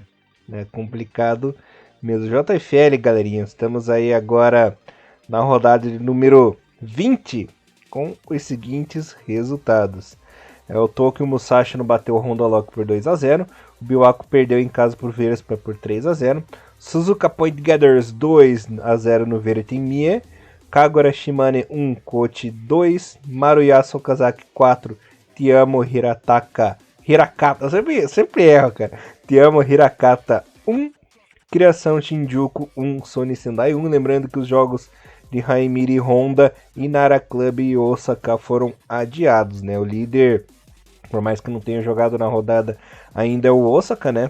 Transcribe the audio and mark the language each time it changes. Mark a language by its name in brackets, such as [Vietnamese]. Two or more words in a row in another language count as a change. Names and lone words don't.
[Portuguese] É complicado mesmo. JFL, galerinha, estamos aí agora na rodada de número 20 com os seguintes resultados. O Tokyo Musashi não bateu o Honda Lock por 2-0. O Biwako perdeu em casa por Vespa por 3-0. Suzuka Point Gathers 2-0 no Verity Mie. Kagura Shimane 1, Kochi 2. Maruyasu Okazaki 4. Te amo Hirakata. Eu sempre erro, cara. Te amo Hirakata 1. Criação Shinjuku 1, Sony Sendai 1. Lembrando que os jogos de Haimiri Honda e Nara Club e Osaka foram adiados, né? O líder, por mais que não tenha jogado na rodada, ainda é o Osaka, né?